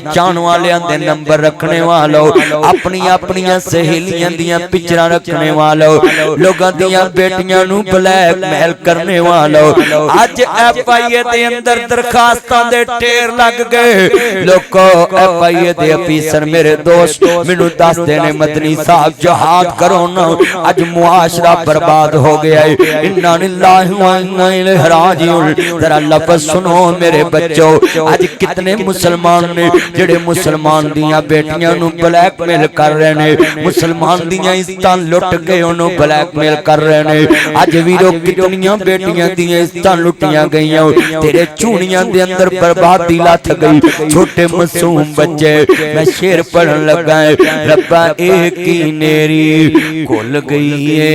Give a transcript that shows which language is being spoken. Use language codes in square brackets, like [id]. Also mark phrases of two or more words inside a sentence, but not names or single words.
[pa] چاہنے والے دے نمبر رکھنے والوں اپنی اپنی سہیلیاں دیاں پکچراں رکھنے والوں لوگوں دیاں بیٹیاں نوں بلیک میل کرنے والوں اج FIA دے اندر درخواستاں دے ڈھیر لگ گئے لوگوں FIA دے افیسر میرے دوست مینوں دسدے نے مدنی صاحب جہاد کرو نا اج معاشرہ برباد ہو گیا ہے [ar] إنا لله وإنا إليه راجعون [pa] ذرا لفظ سنو میرے بچوں اج کتنے مسلمان نے جیڑے مسلمان دیاں بیٹیاں نوں بلیک میل کر رہے نے مسلمان دیاں عزتاں لٹ کے انہوں نے بلیک میل کر رہے نے اج ویرو کتنیاں بیٹیاں دیاں عزتاں لٹیاں گئیاں تیرے چوڑیاں دے اندر بربادی لتھ گئی چھوٹے معصوم بچے میں شعر پڑھن لگا ہے ربا ایک ہی نیری کھل گئی